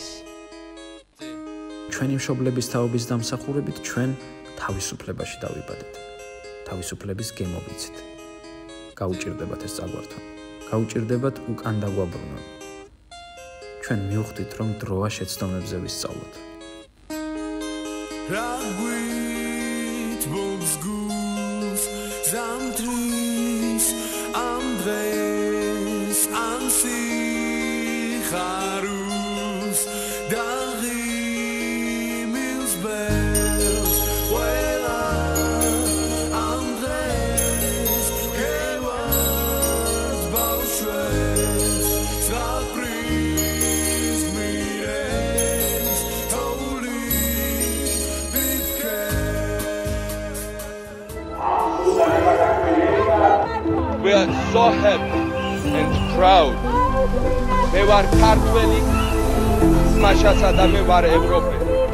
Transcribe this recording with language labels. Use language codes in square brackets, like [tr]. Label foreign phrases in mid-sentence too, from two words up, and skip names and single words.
[ka] ჩვენი მშობლების თაობის დამსახურებით ჩვენ თავისუფლებაში დავიბადეთ. თავისუფლების გემო ვიცით. გაუჭირდებათ ეს წაგვართონ. გაუჭირდებათ უკან დაგვაბრუნონ. ჩვენ მივხვდით, რომ დროა შეცდომებზე ვისწავლოთ. Raguit bobs guf zamtris am dres am sikharus darim is bels wela am dres gewat bauschwes zapris mires toli [en] We are so happy and proud. [ka] მე ვარ ქართველი, მაშასა და მე ვარ ევროპელი.